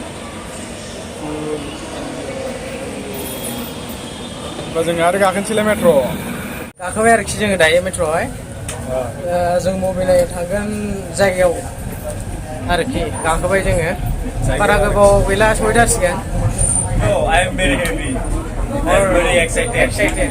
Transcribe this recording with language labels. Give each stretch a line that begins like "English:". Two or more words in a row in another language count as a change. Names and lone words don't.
Bodo: होमबा जोङो आरो गाखोनोसैलाय मेट्र' गाखोबाय आरोखि जोङो दायो मेट्र'आवहाय जों मबाइलाव थांगोन जायगायाव आरोखि गाखोबाय जोङो बारा गोबाव गैला सहैथारसिगोन
English: Oh, I am very happy. I am very excited.